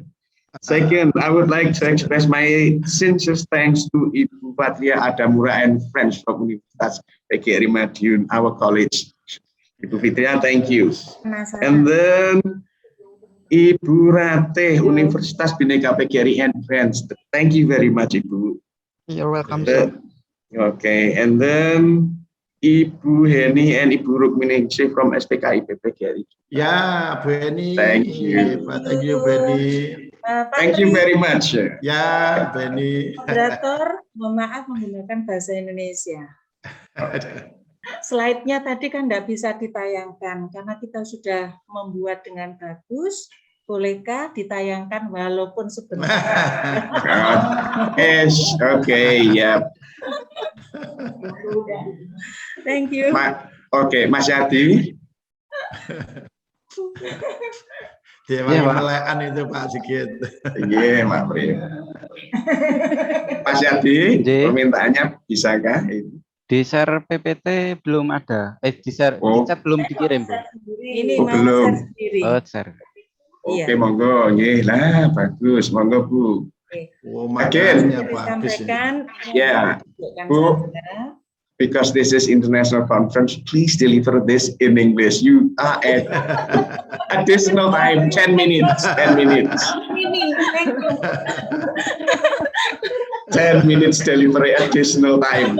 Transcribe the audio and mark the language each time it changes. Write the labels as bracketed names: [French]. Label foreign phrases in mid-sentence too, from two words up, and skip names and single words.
[English] Second, I would like to express my sincere thanks to Ibu Fatria Adamura and friends from Universitas PGRI Madiun, our college. Ibu Fitria, thank you. Penasaran. And then Ibu Ratih, Universitas Bhinneka PGRI Advanced. Thank you very much, Ibu. You're welcome, sir. Okay, and then Ibu Heni and Ibu Rukminingsih from SPKI PGRI. [Indonesian] Ya, Bu Eni. [English] Thank you. Thank you, Bu Eni. Thank you very much. [Indonesian] Ya, Bu Eni. Moderator, mohon maaf menggunakan bahasa Indonesia. Slide-nya tadi kan tidak bisa ditayangkan karena kita sudah membuat dengan bagus. Bolehkah ditayangkan walaupun sebentar? [English] Yes, okay, yeah. Thank you. [Indonesian] Oke, Mas Yadi. Dia melekan itu Pak Sigit. Iya, Pak Pri. Mas Yadi, permintaannya bisakah? Di share PPT belum ada. Di share belum dikirim, Bu. Ini mau belum. share sendiri. Share. Oke, [Javanese] monggo. Nggih, lah bagus. Monggo, Bu. [Indonesian] Again, Disampaikan. ya, Bu. [English] Because this is international conference, please deliver this in English. You are at additional time, 10 minutes. 10 minutes. 10 minutes delivery additional time.